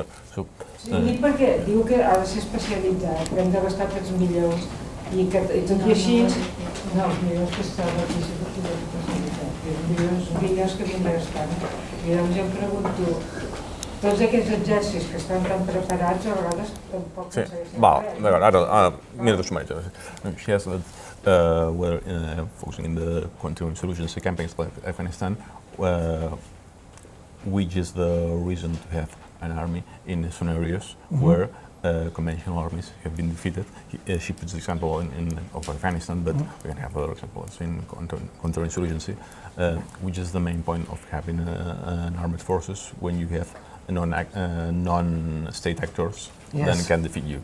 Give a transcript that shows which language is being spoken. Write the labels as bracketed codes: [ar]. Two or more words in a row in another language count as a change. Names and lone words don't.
[ca] Sí, dic perquè diu que ha de ser especialitzat, que hem de gastar tots millors, i tot i així, no, els millors que estan aquí sí que tenen especialitat, els millors que havien de gastar. I doncs jo em pregunto, tots aquests exèrcits que estan tan preparats a vegades tampoc aconsegueixen res. D'acord, ara mira dos sumaritges. [en] She has we're focusing in the counterinsurgency campaigns like Afghanistan, which is the reason to have an army in scenarios where conventional armies have been defeated. She puts the example of Afghanistan, but we can have other examples in counterinsurgency, which is the main point of having an armed forces when you have non-state actors then can defeat you.